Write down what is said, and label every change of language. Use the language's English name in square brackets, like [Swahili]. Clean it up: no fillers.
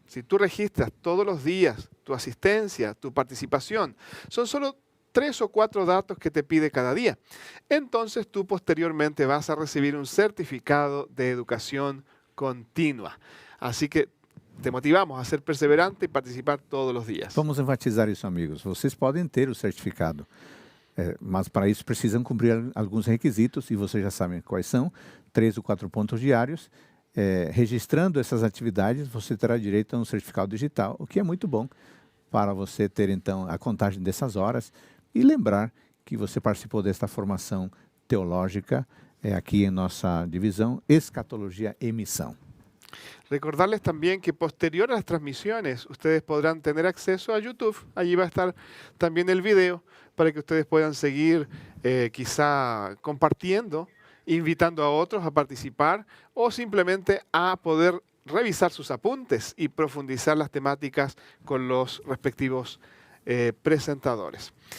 [Spanish] Si tú registras todos los días tu asistencia, tu participación, son solo 3 o 4 datos que te pide cada día. Entonces tú posteriormente vas a recibir un certificado de educación continua. Así que te motivamos a ser perseverante y participar todos los días. [Portuguese] Vamos enfatizar isso, amigos. Vocês podem ter o certificado, mas para isso precisam cumprir alguns requisitos e vocês já sabem quais são, 3 ou 4 pontos diários. Registrando essas atividades, você terá direito a um certificado digital, o que é muito bom para você ter então a contagem dessas horas e lembrar que você participou desta formação teológica aqui em nossa divisão Escatología y Misión. [Spanish] Recordarles también que posterior a las transmisiones ustedes podrán tener acceso a YouTube. Allí va a estar también el video para que ustedes puedan seguir quizá compartiendo, invitando a otros a participar o simplemente a poder revisar sus apuntes y profundizar las temáticas con los respectivos presentadores.